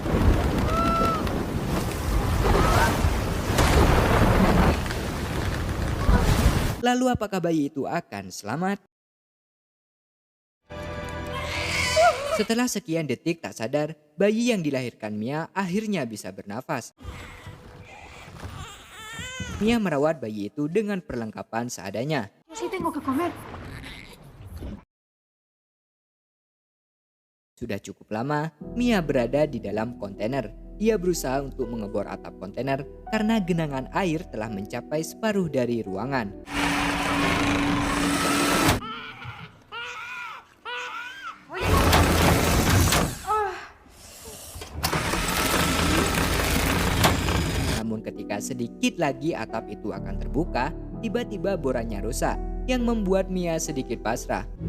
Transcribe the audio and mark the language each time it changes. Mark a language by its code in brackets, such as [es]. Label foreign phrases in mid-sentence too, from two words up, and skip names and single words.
[id] Lalu apakah bayi itu akan selamat? Setelah sekian detik tak sadar, bayi yang dilahirkan Mia akhirnya bisa bernafas. Mia merawat bayi itu dengan perlengkapan seadanya. [es] Sí tengo que comer. [id] Sudah cukup lama, Mia berada di dalam kontainer. Dia berusaha untuk mengebor atap kontainer karena genangan air telah mencapai separuh dari ruangan. Namun ketika sedikit lagi atap itu akan terbuka, tiba-tiba borannya rusak yang membuat Mia sedikit pasrah.